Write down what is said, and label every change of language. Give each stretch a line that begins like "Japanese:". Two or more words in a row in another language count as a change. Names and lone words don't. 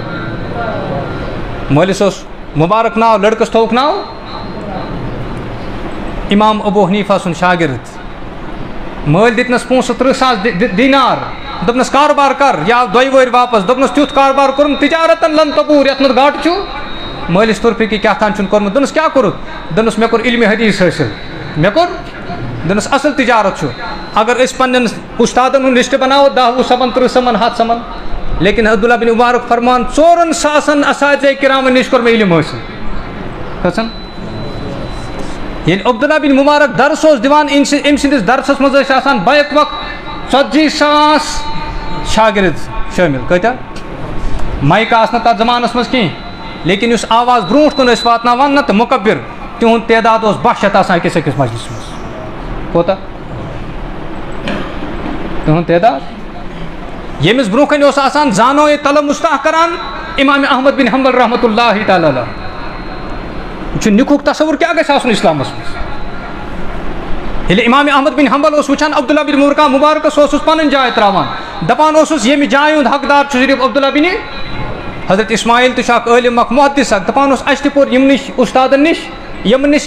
Kashmiri: مٲلِس اوس مبارک ناو لڑکس تھووُکھ ناو امام ابو حنیفہ سُنٛد شاگرد مٲلۍ دِتنس پونٛسہٕ 30,000 دینار دوٚپنس کاربار کر یہِ آو 2 ؤہٕرۍ واپس دوٚپنس تیُتھ کاربار کوٚرُم تجارتن لن تبوٗر یتھ منٛز گاٹہٕ چھُ مٲلِس توٚر فِکرِ کیٛاہ تام چھُنہٕ کوٚرمُت دوٚپنس کیٛاہ کوٚرُتھ دوٚپنس مےٚ کوٚر علمِ حدیث حٲصِل مےٚ کوٚر دوٚپنس اصل تجارت چھُ اگر أسۍ پننٮ۪ن استادن ہُنٛد لسٹ بناوو 10 وُہ سمن 30 سمن 100 سمن لیکن عبداللہ بن مبارک فرمان 4 ساسن اساتذہ کرامن نش کوٚر مےٚ علم حٲصِل کھسان ییٚلہِ عبداللہ بن مبارک درس اوس دِوان أمۍ سٕنٛدِس درسس منٛز ٲسۍ آسان بیک وقت 40,000 شاگرد شٲمِل کۭتیاہ مایک آسہٕ نہٕ تتھ زمانس منٛز کینٛہہ لیکن یُس آواز برونٛٹھ کُن ٲسۍ واتناوان نہ تہٕ مُقبر تِہُنٛد تعداد اوس 200 شیٚتھ آسان أکِس مجلسس منٛز کوتاہ تِہُنٛد تعداد ییٚمِس برونٛہہ کنہِ اوس آسان زانو یہِ طلب مُستح کران امام احمد بن حنبل
Arabic: رحمۃ اللہ تعالیٰ علیہ
Kashmiri: چھُ نِکُک تصور کیٛاہ گژھِ آسُن اسلامس منٛز ییٚلہِ امام احمد بن حنبل اوس وٕچھان عبداللہ بن مبارکس اوسُس پنٕنۍ جاے تراوان دپان اوسُس ییٚمہِ جایہِ ہُنٛد حقدار چھُ صرف عبداللہ بن حضرت اسماعیل تہِ چھُ اکھ عٲلِم اکھ محدث اکھ دپان اوس اسہِ تہِ پوٚر یِم نِش استادن نِش یِمن نِش